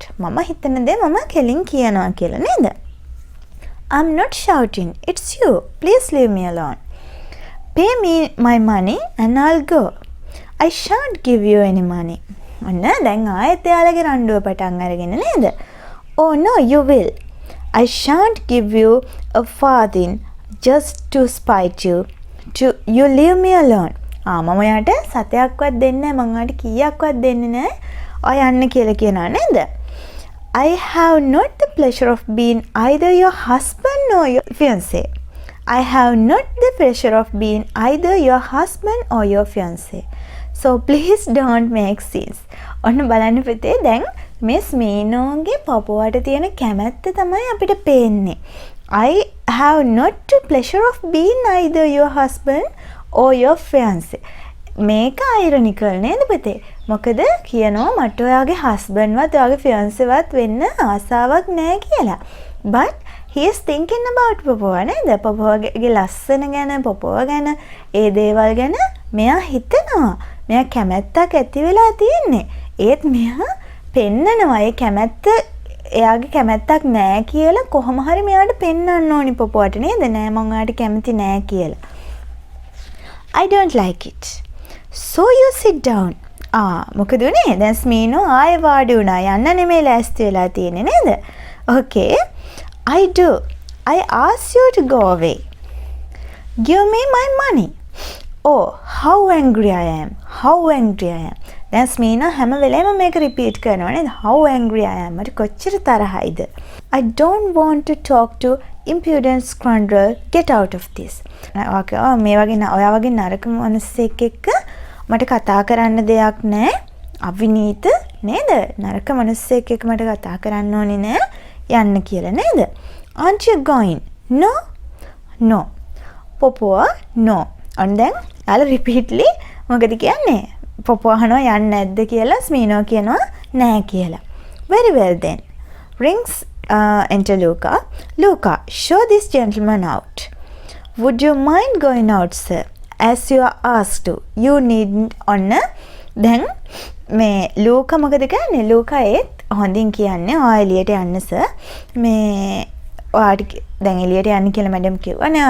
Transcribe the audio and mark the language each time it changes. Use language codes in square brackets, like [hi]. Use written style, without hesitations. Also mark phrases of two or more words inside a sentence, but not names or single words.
[si] මම හිතන දේ මම කෙලින් කියනවා කියලා නේද? [en] I'm not shouting. It's you. Please leave me alone. Pay me my money and I'll go. I shan't give you any money. [si] ඔන්න දැන් ආයෙත් එයාලගේ රණ්ඩුව පටන් අරගෙන නේද? [en] Oh no, you will. I shan't give you a farthing just to spite you. You leave me alone. [si] මම යාට සතයක්වත් දෙන්නේ නැහැ. මම යාට කීයක්වත් දෙන්නේ නැහැ. ඔය යන්න කියලා කියනවා නේද? [en] I have not the pleasure of being either your husband or your fiancé. I have not the pleasure of being either your husband or your fiancé. So please don't make scenes. [si] ඔන්න බලන්න පුතේ දැන් මේ ස්මීනෝගේ පපුවට තියෙන කැමැත්ත තමයි අපිට පේන්නේ. [en] I have not the pleasure of being either your husband or your fiancé. [si] මේක ironical නේද පුතේ? මොකද කියනවා මට ඔයාගේ husband වත් ඔයාගේ fiancé වත් වෙන්න ආසාවක් නැහැ කියලා. [en] But he is thinking about පපුවා නේද? [si] පපුවාගේ ලස්සන ගැන, පපුවා ගැන, ඒ දේවල් ගැන මෙයා හිතනවා. මෙයා කැමැත්තක් ඇති වෙලා තියෙන්නේ. ඒත් මෙයා පෙන්නනවා ඒ කැමැත්ත එයාගේ කැමැත්තක් නැහැ කියලා කොහොම හරි මෙයාට පෙන්වන්න ඕනි පපුවට නේද? නෑ මම ඔයාට කැමති නෑ කියලා. [en] I don't like it. So you sit down. [si] මොකද උනේ? දැන් ස්මීනෝ ආයෙ වාඩි වුණා. යන්න නෙමෙයි ලෑස්ති වෙලා තියෙන්නේ නේද? [en] Okay. I do. I ask you to go away. Give me my money. Oh, how angry I am. How angry I am. [si] දැන් ස්මීනා හැම වෙලේම මේක රිපීට් කරනවා නේද? [en] How angry I am. [si] මට කොච්චර තරහයිද? [en] I don't want to talk to impudent scoundrel. Get out of this. [si] මේ වගේ ඔයා වගේ නරක මිනිස්සෙක් එක්ක මට කතා කරන්න දෙයක් නැහැ. අවිනීත නේද? නරක මිනිස්සෙක් එක්ක මට කතා කරන්න ඕනේ නෑ. යන්න කියලා නේද? [en] Aren't you going? No. No. පොපුවා no. and then යාළ repeatedly [si] මොකද කියන්නේ? පොපුවා අහනවා යන්නේ නැද්ද කියලා ස්මීනෝ කියනවා නෑ කියලා. [en] Very well then. Rings enter Luca. Luca, show this gentleman out. Would you mind going out, sir? As you are asked to. You needn't honor. [si] Then මේ ලූකා මොකද කියන්නේ? ලූකා ඒත් හොඳින් කියන්නේ ඔයා එළියට යන්න සර්. මේ ඔයාට දැන් එළියට යන්න කියලා මැඩම් කිව්වා නේ.